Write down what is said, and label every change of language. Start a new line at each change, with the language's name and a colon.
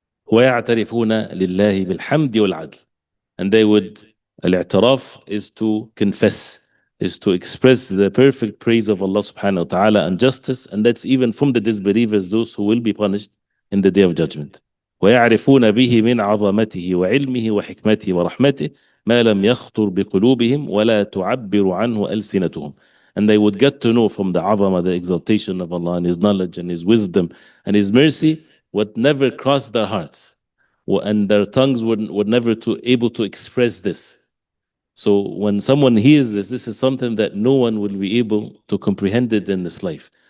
Arabic: وَيَعْتَرِفُونَ لِلَّهِ بِالْحَمْدِ وَالْعَدْلِ.
English: And they would, al-i'tiraf is to confess, is to express the perfect praise of Allah subhanahu wa ta'ala and justice, and that's even from the disbelievers, those who will be punished in the day of judgment.
Arabic: ويعرفون به من عظمته وعلمه وحكمته ورحمته ما لم يخطر بقلوبهم ولا تعبر عنه ألسنتهم.
English: And they would get to know from the azama, the exaltation of Allah and His knowledge and His wisdom and His mercy, what never crossed their hearts, and their tongues were never able to express this. So when someone hears this, this is something that no one will be able to comprehend it in this life.